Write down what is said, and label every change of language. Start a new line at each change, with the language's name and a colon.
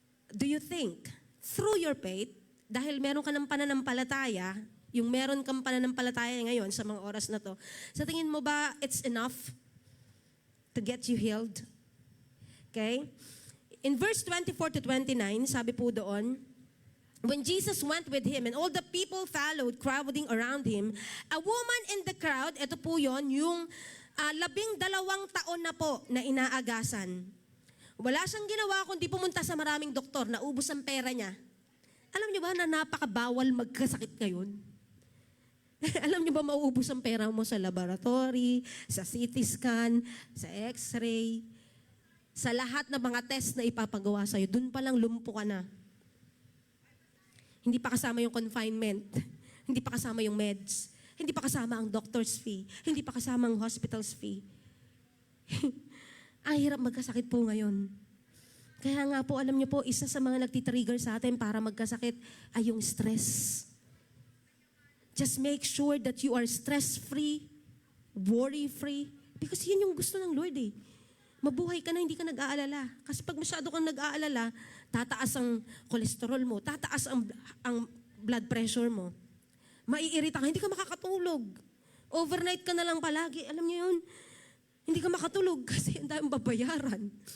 Filipino: Do you think through your faith, dahil meron ka ng pananampalataya, yung meron kang pananampalataya ngayon sa mga oras na to, sa tingin mo ba it's enough to get you healed? Okay?
English: In verse 24 to 29, sabi po doon, when Jesus went with him and all the people followed, crowding around him, a woman in the crowd, ito po yon, yung 12 taon na po na inaagasan.
Filipino: Wala siyang ginawa kundi pumunta sa maraming doktor, naubos ang pera niya. Alam niyo ba na napakabawal magkasakit ngayon? Alam niyo ba mauubos ang pera mo sa laboratory, sa CT scan, sa x-ray, sa lahat ng mga test na ipapagawa sa'yo, dun pa lang lumpo ka na. Hindi pa kasama yung confinement, hindi pa kasama yung meds, hindi pa kasama ang doctor's fee, hindi pa kasama ang hospital's fee. Ang hirap magkasakit po ngayon. Kaya nga po, alam niyo po, isa sa mga nagtitrigger sa atin para magkasakit ay yung stress.
English: Just make sure that you are stress-free, worry-free,
Filipino: Because yun yung gusto ng Lord eh. Mabuhay ka na, hindi ka nag-aalala. Kasi pag masyado kang nag-aalala, tataas ang cholesterol mo, tataas ang blood pressure mo. Maiirita ka, hindi ka makakatulog. Overnight ka na lang palagi. Alam niyo yun? Hindi ka makatulog kasi ang daming babayaran.